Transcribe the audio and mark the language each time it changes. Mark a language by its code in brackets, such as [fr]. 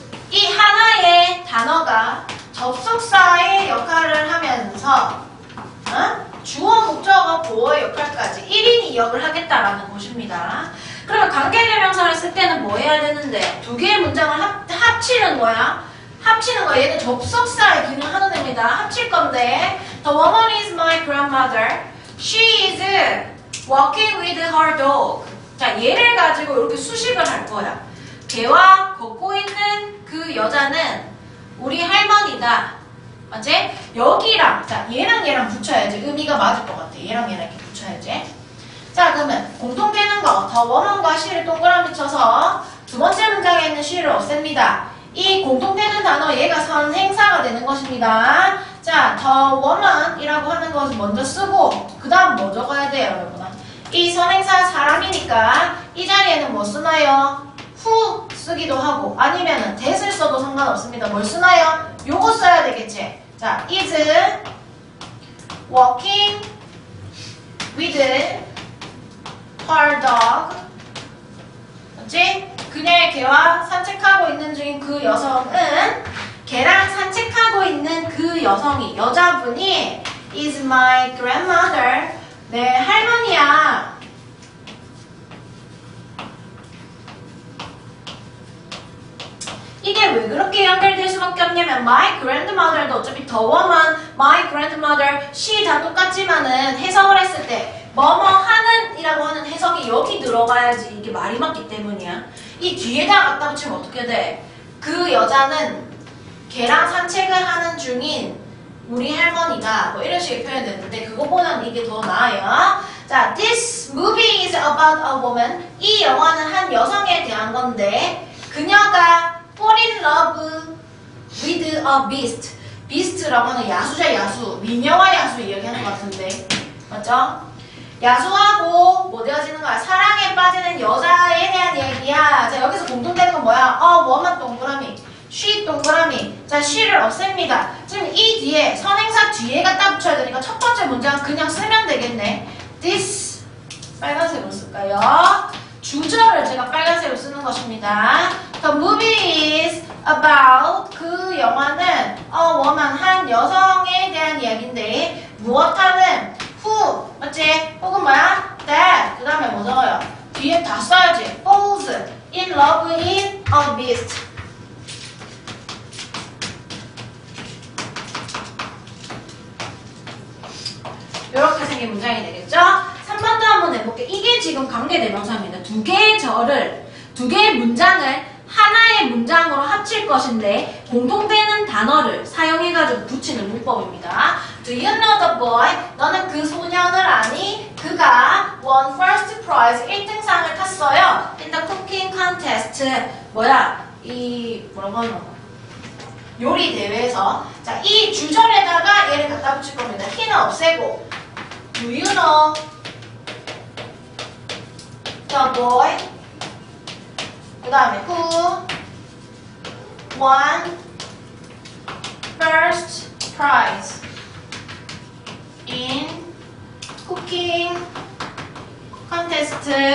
[ko] 이 하나의 단어가 접속사의 역할을 하면서 주어, 목적어, 보어의 역할까지 1인 2역을 하겠다라는 것입니다. 그러면 관계대명사를 쓸 때는 뭐 해야 되는데 두 개의 문장을 합치는 거야. 합치는 거 얘는 접속사의 기능을 하는 애입니다. 합칠 건데 [en] The woman is my grandmother. She is walking with her dog. [ko] 자, 얘를 가지고 이렇게 수식을 할 거야. 걔와 걷고 있는 그 여자는 우리 할머니다. 맞지? 여기랑 자 얘랑 얘랑 붙여야지 의미가 맞을 것 같아. 얘랑 얘랑 이렇게 붙여야지. 자, 그러면 공통되는 거 the woman과 she를 동그라미 쳐서 두 번째 문장에 있는 she를 없앱니다. 이 공통되는 단어 얘가 선행사가 되는 것입니다. 자, the woman이라고 하는 것을 먼저 쓰고 그 다음 뭐 적어야 돼요, 여러분아? 이 선행사 사람이니까 이 자리에는 뭐 쓰나요? who 쓰기도 하고 아니면은 that을 써도 상관없습니다. 뭘 쓰나요? 요거 써야 되겠지. [en] 자, is walking with her dog. [ko] 맞지? 그녀의 개와 산책하고 있는 중인 그 여성은 개랑 산책하고 있는 그 여성이 여자분이 [en] is my grandmother. [ko] 내 할머니야. 이게 왜 그렇게 연결될 수밖에 없냐면 my grandmother도 어차피 the woman, my grandmother, she 다 똑같지만은 해석을 했을 때 뭐뭐 하는 이라고 하는 해석이 여기 들어가야지 이게 말이 맞기 때문이야. 이 뒤에다 갖다 붙이면 어떻게 돼? 그 여자는 걔랑 산책을 하는 중인 우리 할머니다. 뭐 이런 식의 표현이 되는데 그거보다는 이게 더 나아요. [en] 자, this movie is about a woman. [ko] 이 영화는 한 여성에 대한 건데 그녀가 [en] fall in love with a beast. [ko] beast라고 하는 야수자 야수. 미녀와 야수 이야기하는 것 같은데. 맞죠? 야수하고 뭐 되어지는 거야? 사랑에 빠지는 여자에 대한 얘기야. 자, 여기서 공통되는 건 뭐야? woman 동그라미. she 동그라미. 자, she를 없앱니다. 지금 이 뒤에 선행사 뒤에 갖다 붙여야 되니까 첫 번째 문장 그냥 쓰면 되겠네. this 빨간색으로 쓸까요? 주절을 제가 빨간색으로 쓰는 것입니다. [en] The movie is about [ko] 그 영화는 [en] a woman [ko] 한 여성에 대한 이야기인데 무엇하는 who 맞지? 혹은 뭐야? that 그 다음에 뭐 적어요? 뒤에 다 써야지. [en] falls in love with a beast. [ko] 이렇게 생긴 문장이 되겠죠? 3번도 한번 해볼게요. 이게 지금 관계대명사입니다. 두 개의 문장을 하나의 문장으로 합칠 것인데 공통되는 단어를 사용해가지고 붙이는 문법입니다. [en] Do you know the boy? [ko] 너는 그 소년을 아니? 그가 [en] won first prize [ko] 1등상을 탔어요. [en] In the cooking contest. [ko] 뭐라고 하는 거야? 요리 대회에서. 자, 이 주절에다가 얘를 갖다 붙일 겁니다. [en] he는 [ko] 없애고 [en] Do you know the boy? [ko] 그 다음에 [en] who won first prize in cooking contest.